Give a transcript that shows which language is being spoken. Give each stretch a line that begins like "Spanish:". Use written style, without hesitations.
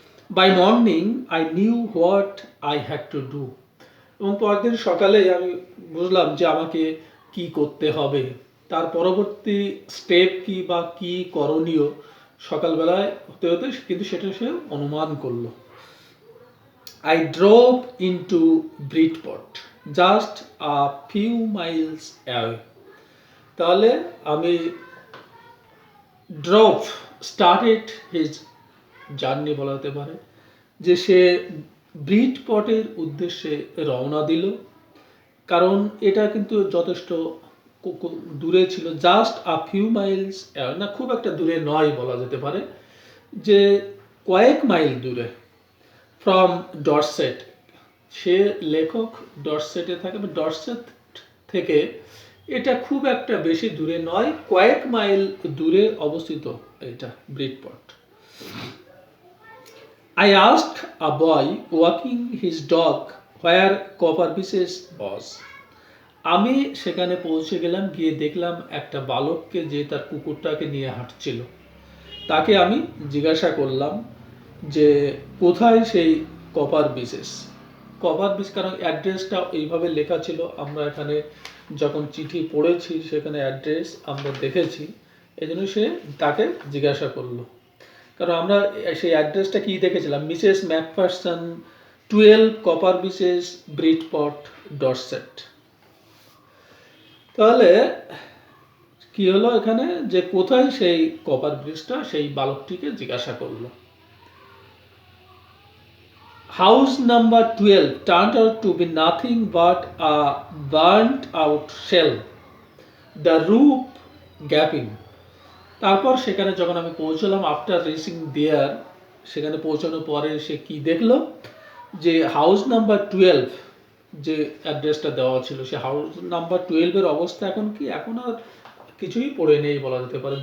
English: By morning I knew what I had to do.
Bangla: এবং পরদিন সকালে আমি বুঝলাম যে আমাকে কি করতে হবে, তার পরবর্তী স্টেপ কি বা কি করণীয় সকালবেলায় হতে হতে কিন্তু সেটা সে অনুমান করলো।
English: I drove into Bridgeport, just a few miles away.
Bangla: তাহলে আমি
English: drove, started his journey
Bangla: বলা হতে পারে, যে সে ব্রিডপটের উদ্দেশ্যে রওনা দিল। কারণ এটা কিন্তু যথেষ্ট দূরে ছিল,
English: just a few miles,
Bangla: না খুব একটা দূরে নয় বলা যেতে পারে, যে কয়েক মাইল দূরে।
English: from Dorset,
Bangla: সে লেখক ডরসেটে থাকে, ডরসেট থেকে এটা খুব একটা বেশি দূরে নয়, কয়েক মাইল দূরে অবস্থিত এটা ব্রিডপট।
English: I asked a boy walking his dog where Copper Pieces was.
Bangla: আমি সেখানে পৌঁছে গেলাম, গিয়ে দেখলাম একটা বালককে যে তার কুকুরটাকে নিয়ে হাঁটছিল। তাকে আমি জিজ্ঞাসা করলাম যে কোথায় সেই কপার বিচেস। কপার বিচ, কারণ অ্যাড্রেসটা এইভাবে লেখা ছিল, আমরা এখানে যখন চিঠি পড়েছি সেখানে অ্যাড্রেস আমরা দেখেছি, এই জন্য সে তাকে জিজ্ঞাসা করলো। কারণ আমরা সেই অ্যাড্রেসটা কি দেখেছিলাম, Mrs Macpherson, 12 copper bitches, ব্রিডপট, Dorset. তাহলে কি হলো এখানে, যে কোথায় সেই কপার ব্রিজটা, সেই বালকটিকে জিজ্ঞাসা করলো। House number
English: 12 turned out to be nothing but a burnt out shell, the roof gaping.
Bangla: তারপর সেখানে যখন আমি পৌঁছলাম,
English: after reaching there,
Bangla: সেখানে পৌঁছানোর পরে সে কি দেখলো, যে হাউস নাম্বার 12 যে অ্যাড্রেসটা দেওয়া ছিল, সে হাউস নাম্বার 12 অবস্থা এখন কি, এখন আর কিছুই পড়ে নেই বলা যেতে পারে।